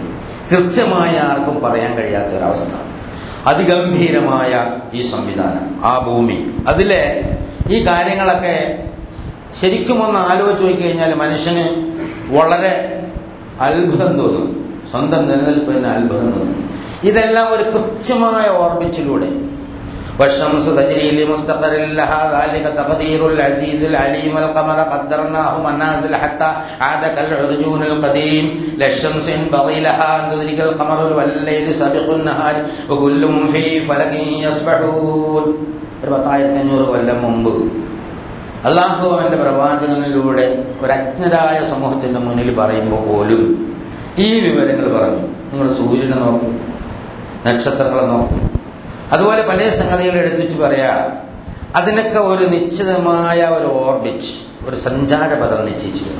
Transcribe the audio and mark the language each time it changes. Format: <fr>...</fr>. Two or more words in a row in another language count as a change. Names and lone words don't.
<ml>കൃത്യമായി ആർക്കും പറയാൻ കഴിയാത്ത ഒരവസ്ഥ. അതിഗംഭീരമായ ഈ സംവിധാനം, ആ ഭൂമി, അതിലെ ഈ കാര്യങ്ങളൊക്കെ ശരിക്കും ഒന്ന് ആലോചിച്ച് നോക്കിക്കഴിഞ്ഞാൽ മനുഷ്യന് വളരെ അത്ഭുതം തോന്നും. സ്വന്തം നിലനിൽപ്പിന് അത്ഭുതം തോന്നും. ഇതെല്ലാം ഒരു കൃത്യമായ ഓർബിറ്റിലൂടെ</ml> <ar>والشمس تجري لمستقر لها ذلك تقدير العزيز العليم والقمر قدرناه منازل حتى عاد كالعرجون القديم لا الشمس ينبغي لها أن تدرك القمر والليل سابق النهار وكل في فلك يسبحون.</ar> <ml>1500 കൊല്ലം മുമ്പ് അള്ളാഹു അവന്റെ പ്രവാചകനിലൂടെ ഒരജ്ഞരായ സമൂഹത്തിന്റെ മുന്നിൽ പറയുമ്പോൾ പോലും ഈ വിവരങ്ങൾ പറഞ്ഞു. നിങ്ങൾ സൂര്യനെ നോക്ക്, നക്ഷത്രങ്ങളെ നോക്ക്, അതുപോലെ പല സംഗതികൾ എടുത്തിട്ട് പറയാ. അതിനൊക്കെ ഒരു നിശ്ചിതമായ ഒരു ഓർബിറ്റ്, ഒരു സഞ്ചാരപഥം നിശ്ചയിച്ചിരുന്നു.</ml>